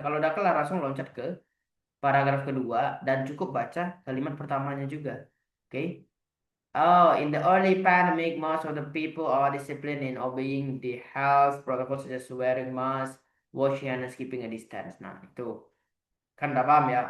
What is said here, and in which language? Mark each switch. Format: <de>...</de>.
<id>Kalau udah kelar langsung loncat ke paragraf kedua dan cukup baca kalimat pertamanya juga. Oke?</id> <en>Oh, in the early pandemic, most of the people are disciplined in obeying the health protocols such as wearing mask, washing hands, keeping a distance.</en> <id>Nah, itu kan udah paham ya.</id>